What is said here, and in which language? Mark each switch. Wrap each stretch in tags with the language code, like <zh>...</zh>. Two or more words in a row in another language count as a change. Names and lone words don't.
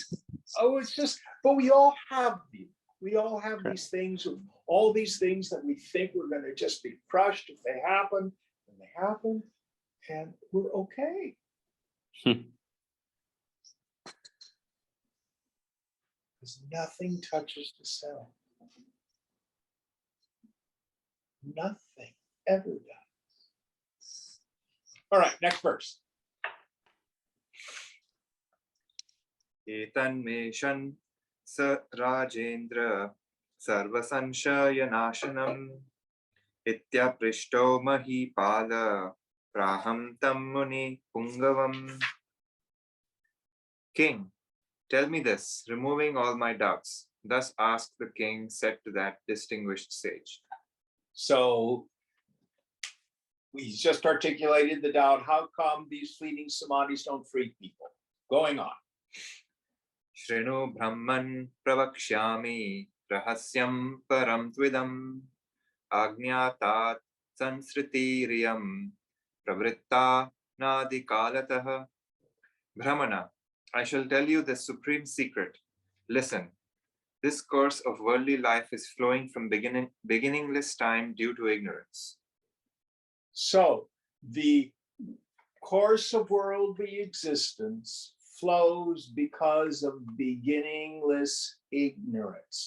<en>Oh, it's just, but we all have these. We all have these things, all these things that we think we're going to just be crushed if they happen, and they happen, and we're okay. Because nothing touches the self. Nothing ever does. All right, next verse.</en> <sa>Etanmeshan sa Rajendra sarvasanshaya nashanam ityaprishto mahipala praham tam muni pungavam.</sa> <en>King, tell me this, removing all my doubts. Thus asked the king, said to that distinguished sage. So we just articulated the doubt. How come these fleeting samadhis don't free people? Going on.</en> <sa>Shrinu Brahman pravakshyami rahasyam param tvidam agnyātat sansritiriyam pravritta nadikalatah.</sa> <en>Brahmana, I shall tell you the supreme secret. Listen, this course of worldly life is flowing from beginningless time due to ignorance. So the course of worldly existence flows because of beginningless ignorance.</en>